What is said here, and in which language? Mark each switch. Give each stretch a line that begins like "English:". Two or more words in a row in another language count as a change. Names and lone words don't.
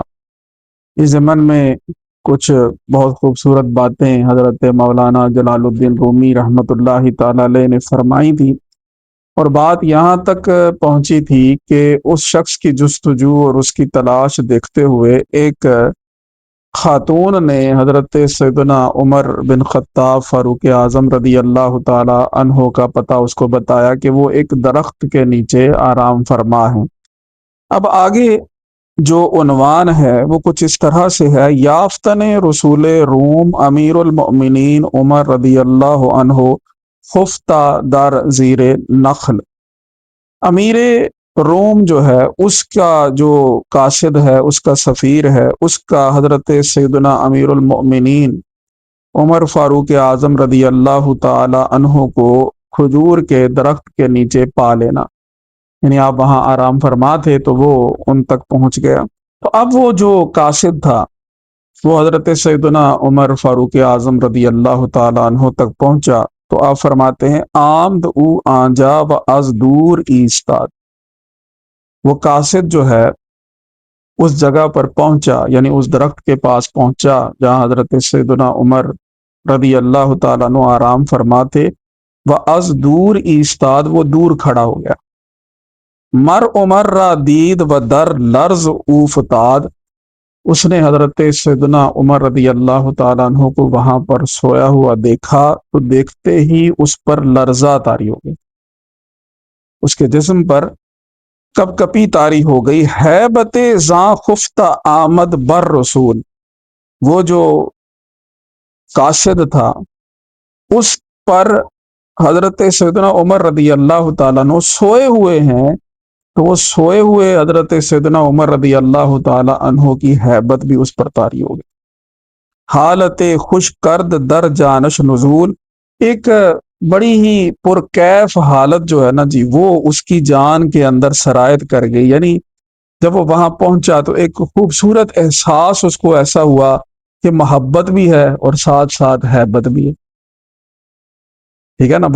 Urdu: اس ضمن میں کچھ بہت خوبصورت باتیں حضرت مولانا جلال الدین رومی رحمۃ اللہ تعالی علیہ نے فرمائی تھی، اور بات یہاں تک پہنچی تھی کہ اس شخص کی جستجو اور اس کی تلاش دیکھتے ہوئے ایک خاتون نے حضرت سیدنا عمر بن خطاب فاروق اعظم رضی اللہ تعالی عنہ کا پتہ اس کو بتایا کہ وہ ایک درخت کے نیچے آرام فرما ہے۔ اب آگے جو عنوان ہے وہ کچھ اس طرح سے ہے:
Persian: یافتن رسول روم امیر المؤمنین عمر رضی اللہ عنہ خفتہ در زیر نخل۔
Urdu: امیر روم جو ہے، اس کا جو قاصد ہے، اس کا سفیر ہے، اس کا حضرت سیدنا امیر المؤمنین عمر فاروق اعظم رضی اللہ تعالی عنہ کو کھجور کے درخت کے نیچے پا لینا، یعنی آپ وہاں آرام فرما تھے تو وہ ان تک پہنچ گیا۔ تو اب وہ جو قاصد تھا وہ حضرت سیدنا عمر فاروق اعظم رضی اللہ تعالی عنہ تک پہنچا تو آپ فرماتے ہیں
Persian: آمد او آنجا و از دور ایستاد۔
Urdu: وہ قاصد جو ہے اس جگہ پر پہنچا، یعنی اس درخت کے پاس پہنچا جہاں حضرت سیدنا عمر رضی اللہ تعالیٰ عنہ آرام فرماتے،
Persian: و از دور ایستاد،
Urdu: وہ دور کھڑا ہو گیا۔
Persian: مر عمر را دید و در لرز اوفتاد،
Urdu: اس نے حضرت سیدنا عمر رضی اللہ تعالیٰ عنہ کو وہاں پر سویا ہوا دیکھا تو دیکھتے ہی اس پر لرزہ طاری ہو گئی، اس کے جسم پر کپ کپی طاری ہو گئی۔
Persian: ہیبت زاں خفتہ آمد بر رسول،
Urdu: وہ جو قاصد تھا اس پر حضرت سیدنا عمر رضی اللہ تعالیٰ عنہ سوئے ہوئے ہیں، تو وہ سوئے ہوئے حضرت سیدنا عمر رضی اللہ تعالی عنہ کی ہیبت بھی اس پر طاری ہو گئی۔
Persian: حالت خوش کرد در جانش نزول،
Urdu: ایک بڑی ہی پرکیف حالت جو ہے نا جی، وہ اس کی جان کے اندر سرایت کر گئی، یعنی جب وہ وہاں پہنچا تو ایک خوبصورت احساس اس کو ایسا ہوا کہ محبت بھی ہے اور ساتھ ساتھ ہیبت بھی ہے، ٹھیک ہے نا؟